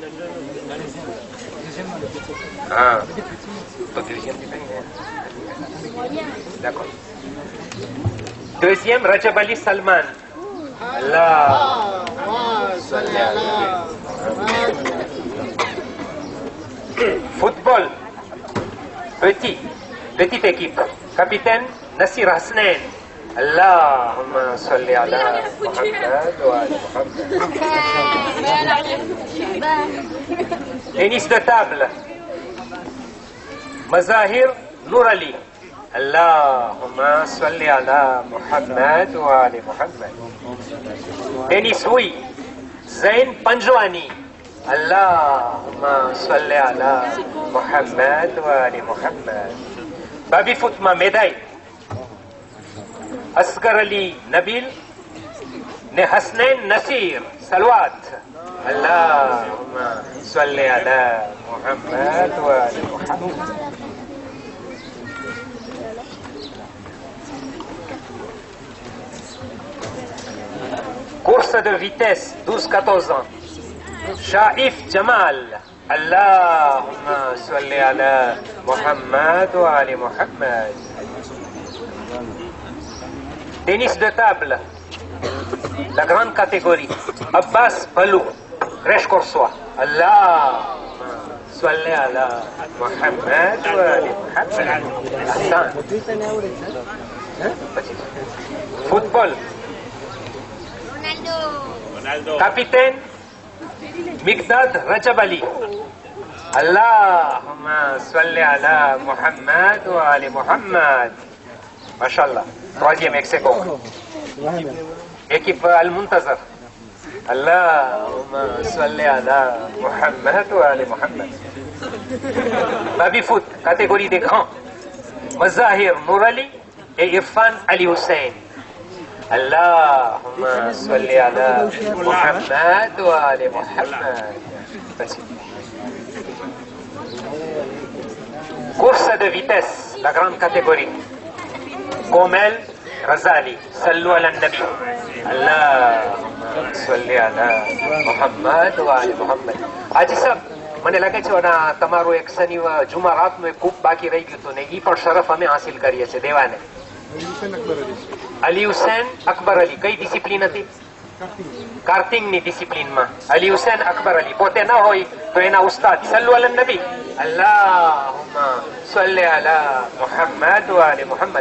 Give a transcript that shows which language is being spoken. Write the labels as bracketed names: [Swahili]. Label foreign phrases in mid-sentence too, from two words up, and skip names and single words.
[Gujarati] હા તો [French] d'accord deuxième [Arabic] Rajab Ali Salman Allah [French] football petite équipe capitaine [Arabic] Nasir Hasnain اللهم صل على محمد وآل محمد. [French] Tennis de table. Mazahir Nour Ali. [Arabic] اللهم صل على محمد وآل محمد. [French] Tennis oui. Zain Panjwani. [Arabic] اللهم صل على محمد وآل محمد. [French] Baby Footma médaille. [Arabic] असगर अली नबील ने हसनैन नसीर सलवात اللهم صل على محمد وآل محمد [French] course de vitesse 12-14 ans Shaif Jamal [Arabic] اللهم صل على محمد وآل محمد [French] Tennis de table, la grande catégorie. Abbas Balou, Crèche Corsois. [Arabic] الله صل على محمد وآل محمد. Hassan. [French] Football. Ronaldo. Capitaine, Mikdad Rajab Ali. [Arabic] اللهم صل على محمد وآل محمد. Mashallah. [French] Troisième ex-aequo. Équipe Al-Muntazar. [Arabic] اللهم صل على محمد وآل محمد. [French] Baby foot, catégorie des grands. Mazahir Nour Ali et Irfan Ali Hussein. [Arabic] اللهم صل على محمد وآل محمد. [French] Course de vitesse, la grande catégorie. [Arabic] Komel Razali, صلوا على النبي. اللهم صل على محمد وآل محمد. [Gujarati] Haji sahab, મને લાગે છે તમારું એક શનિવાર જુમારાતનું એક ખૂબ બાકી રહી ગયું હતું ને એ પણ શરફ અમે હાસિલ કરીએ છીએ દેવાને. અલી હુસેન અકબર અલી કઈ ડિસિપ્લિન હતી? કાર્ટિંગની ડિસિપ્લિનમાં અલી હુસેન અકબર અલી પોતે ન હોય તો એના ઉસ્તાદ [Arabic] صلوا على النبي اللهم صل على محمد وآل محمد.